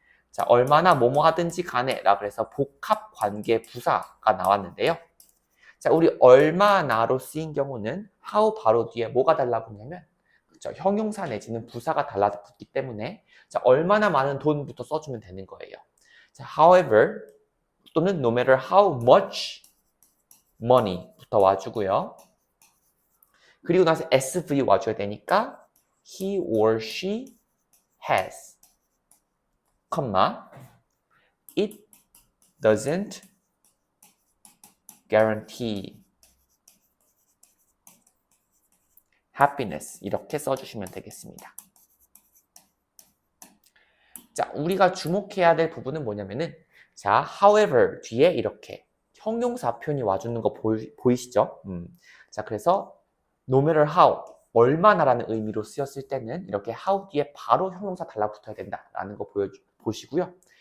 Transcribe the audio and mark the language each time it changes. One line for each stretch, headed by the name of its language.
Korean: 자, 얼마나 뭐뭐 하든지 간에 라고 해서 복합 관계 부사가 나왔는데요. 자, 우리 얼마나로 쓰인 경우는 how 바로 뒤에 뭐가 달라붙냐면 그렇죠? 형용사 내지는 부사가 달라붙기 때문에 자, 얼마나 많은 돈부터 써주면 되는 거예요. 자, however 또는
English: no matter how much money
Korean: 부터 와주고요. 그리고 나서
English: SV
Korean: 와줘야 되니까
English: he or she has, it doesn't guarantee happiness
Korean: 이렇게 써주시면 되겠습니다. 자, 우리가 주목해야 될 부분은 뭐냐면은 자, however 뒤에 이렇게 형용사 표현이 와주는 거 보이시죠? 자, 그래서 no matter how 얼마나라는 의미로 쓰였을 때는 이렇게 how 뒤에 바로 형용사 달라붙어야 된다라는 거 보시고요.